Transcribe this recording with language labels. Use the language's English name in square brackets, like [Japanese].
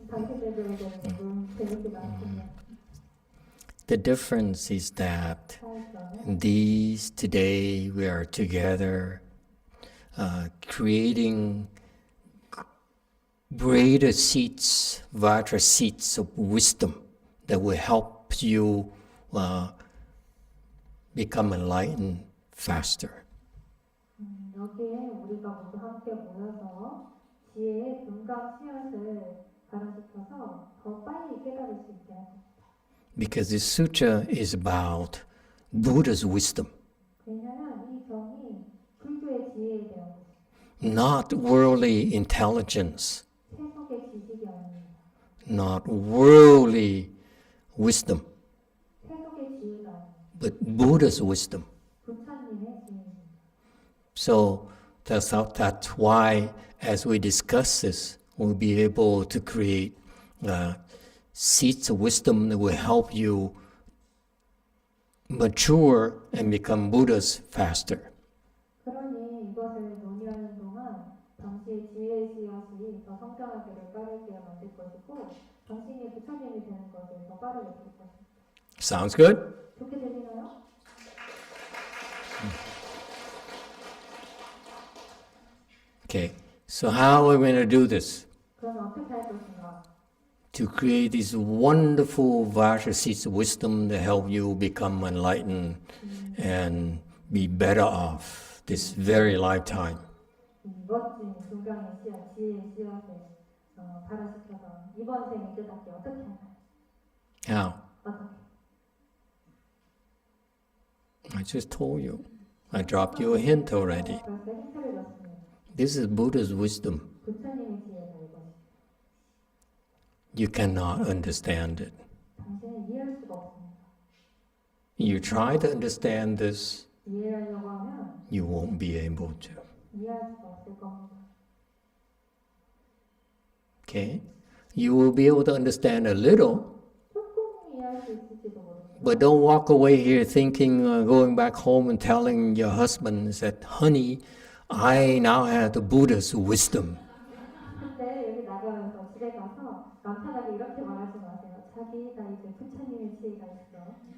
[Korean] 당신들에게는 조금 재밌지가 않군요. [English] The difference is that [Korean] 차이점은 [English] these today we are together creating greater seats, Vajra seats of wisdom that will help you become enlightened faster. [Korean] 여기에 우리가 모두 함께 모여서 지혜의 금강 씨앗을 발현시켜서 더 빨리 깨달을 수 있게 합니다. [English] Because this sutra is about Buddha's wisdom, [Korean] 왜냐하면 이 경이 불교의 지혜에 대한 것입니다. [English] not worldly intelligence, [Korean] 세속의 지식이 아닙니다. [English] not worldly wisdom, [Korean] 세속의 지혜가 아닙니다. [English] but Buddha's wisdom. [Korean] 부처님의 지혜입니다. [English] So that's why, as we discuss this, we'll be able to create seeds of wisdom that will help you mature and become Buddhas faster. [Korean] 그러니 이것을 논의하는 동안 당시의 지혜의 씨앗이 더 성장하기를 빠르게 만들 것이고 당신이 부처님이 되는 것을 더 빠르게 될 것입니다. [English] Sounds good? [Korean] 좋게 들리나요? [English] Okay, so how are we going to do this? [Korean] 그러면 어떻게 할 것인가? [English] To create these wonderful vajra seeds of wisdom to help you become enlightened and be better off this very lifetime. [Korean] 멋진 건강의 씨앗, 지혜의 씨앗을 발화시켜서 이번 생에 깨닫게 어떻게 하나요? [English] How? [Korean] 어떻게? [English] I just told you. I dropped you a hint already. [Korean] 벌써 힌트를 줬습니다. [English] This is Buddha's wisdom. [Korean] 부처님의 지혜가 이것이. [English] You cannot understand it. [Korean] 당신은 이해할 수가 없습니다. [English] You try to understand this, [Korean] 이해하려고 하면 [English] you won't be able to. [Korean] 이해할 수가 없을 겁니다. [English] Okay? You will be able to understand a little, [Korean] 조금 이해할 수 있을지도 모릅니다. [English] but don't walk away here thinking, going back home and telling your husband that, honey, I now have the Buddha's wisdom. [Korean] 근데 여기 나가면서 집에 가서 남편에게 이렇게 말하지 마세요. 자기 나 이제 부처님의 지혜가 있어.